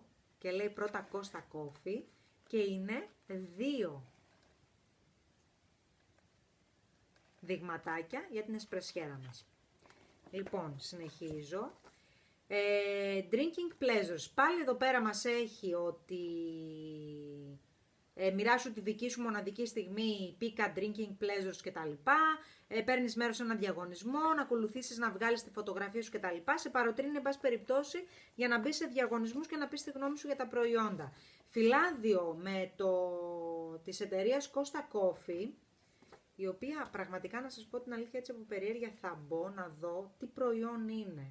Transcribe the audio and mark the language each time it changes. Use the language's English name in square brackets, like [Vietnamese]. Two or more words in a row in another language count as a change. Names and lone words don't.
[Greek] Και λέει πρώτα Costa Coffee και είναι 2 δειγματάκια για την εσπρεσιέρα μας. Λοιπόν, συνεχίζω. [English] Drinking pleasures. [Greek] Πάλι εδώ πέρα μας έχει ότι μοιράσου τη δική σου μοναδική στιγμή, [English] pick-up drinking pleasures κτλ. [Greek] Παίρνεις μέρος σε έναν διαγωνισμό, να ακολουθήσεις να βγάλεις τη φωτογραφία σου κτλ. Σε παροτρύνει, εν πάση περιπτώσει, για να μπεις σε διαγωνισμούς και να πεις τη γνώμη σου για τα προϊόντα. Φυλάδιο με της εταιρείας Costa Coffee, η οποία πραγματικά να σας πω την αλήθεια έτσι από περιέργεια θα μπω να δω τι προϊόν είναι.